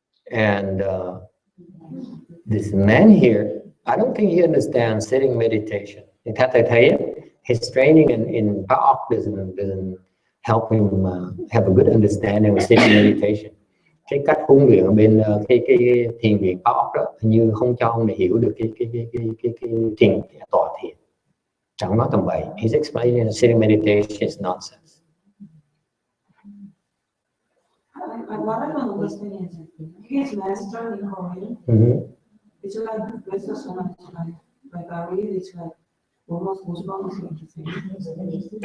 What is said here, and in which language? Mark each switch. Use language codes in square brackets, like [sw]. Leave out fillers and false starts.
[en] And this man here, I don't think he understands sitting meditation. In fact, I tell you, his training in Ba'ok doesn't help him have a good understanding of sitting meditation. [vi] Cái cách huấn luyện ở bên cái thiền viện Ba'ok đó như không cho ông này hiểu được cái thiền tọa thiền. Chẳng nói tầm bậy. [en] He's explaining that sitting meditation is nonsense. what I don't understand is his master in Korean. Mhm. It's like master someone like I read it's like almost like the same.